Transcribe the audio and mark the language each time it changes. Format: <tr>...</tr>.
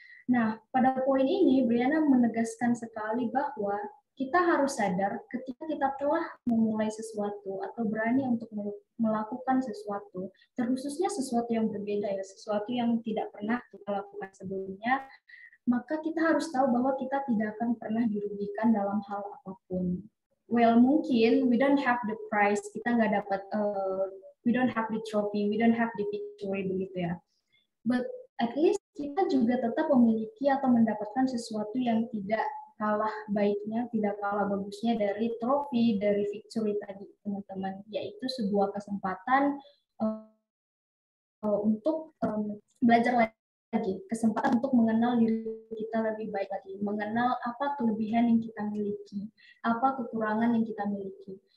<id>Nah, pada poin ini Briana menegaskan sekali bahwa kita harus sadar ketika kita telah memulai sesuatu atau berani untuk melakukan sesuatu, terkhususnya sesuatu yang berbeda ya, sesuatu yang tidak pernah kita lakukan sebelumnya, maka kita harus tahu bahwa kita tidak akan pernah dirugikan dalam hal apapun.</id> <en>Well,</en> <id>mungkin</id> <en>we don't have the prize,</en> <id>kita nggak dapat,</id> <en>we don't have the trophy, we don't have the victory</en> <id>begitu ya.</id> <en>But at least</en> <id>kita juga tetap memiliki atau mendapatkan sesuatu yang tidak kalah baiknya, tidak kalah bagusnya dari trofi, dari victory tadi, teman-teman, yaitu sebuah kesempatan untuk belajar lagi, kesempatan untuk mengenal diri kita lebih baik lagi, mengenal apa kelebihan yang kita miliki, apa kekurangan yang kita miliki.</id>